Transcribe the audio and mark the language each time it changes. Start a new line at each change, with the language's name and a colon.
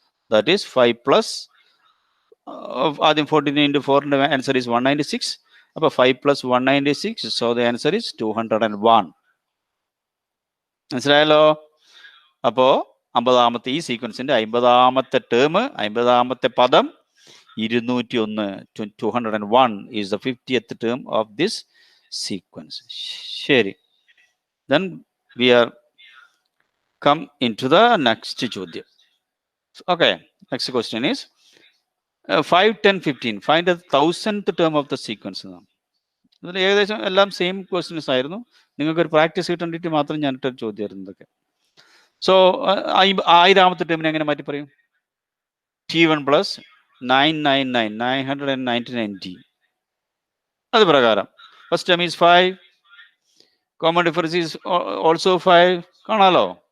English: That is 5 plus ആദ്യം 49 into 4ന്റെ answer is 196. അപ്പോൾ 5 + 196. So the answer is 201.
Malayalam: മനസ്സിലായല്ലോ? അപ്പോൾ 50-ാമത്തെ ഈ സീക്വൻസിന്റെ 50-ാമത്തെ ടേം, 50-ാമത്തെ പദം 201.
English: 201 is the 50th term of this sequence. ശരി. Then we are come into the next ചോദ്യം. Okay, next question is 5, 10, 15. Find the 1000th term of the sequence.
Malayalam: ഇതിൽ ഏകദേശം എല്ലാം സെയിം ക്വസ്റ്റ്യൻസ് ആയിരുന്നു. നിങ്ങൾക്കൊരു പ്രാക്ടീസ് കിട്ടേണ്ടിട്ട് മാത്രം ഞാൻ ഇട്ട ചോദ്യമായിരുന്നു ഇതൊക്കെ. സോ 1000-ാമത്തെ ടേമിനെ എങ്ങനെ മാറ്റി പറയും? T1 plus 999 അത് പ്രകാരം
English: First term is 5, common difference is also 5.
Malayalam: കാണാലോ?